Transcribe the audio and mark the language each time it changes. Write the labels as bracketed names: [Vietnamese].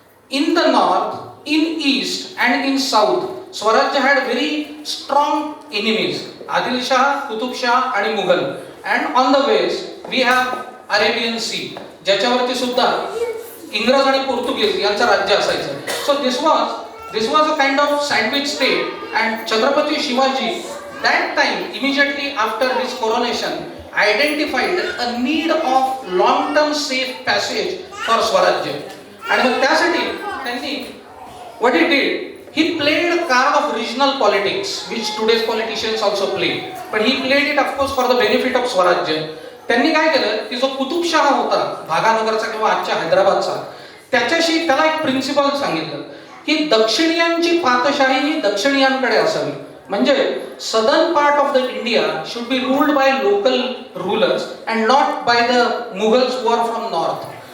[English] In the north, in east and in south Swarajya had very strong enemies, Adilshah, Qutubshah आणि Mughal. And on the west we have Arabian sea [Marathi] ज्याच्यावरती सुद्धा इंग्रज आणि पोर्तुगीज यांचं राज्य असायचं. [English] So this was a kind of sandwich state. And Chhatrapati Shivaji that time immediately after his coronation identified a need of long term safe passage for swarajya. [Marathi] आणि मग त्यासाठी त्यांनी [English] what he did, he played a card of regional politics which today's politicians also play, but he played it of course for the benefit of swarajya. [Marathi] त्यांनी काय केलं की जो कुतुबशाह होता भागानगरचा किंवा आजच्या हैदराबादचा त्याच्याशी त्याला एक प्रिन्सिपल सांगितलं की दक्षिणीयांची पातशाही ही दक्षिणीयांकडे असावी. [English] म्हणजे southern part of the India should be ruled by local rulers and not by the Mughals war from north.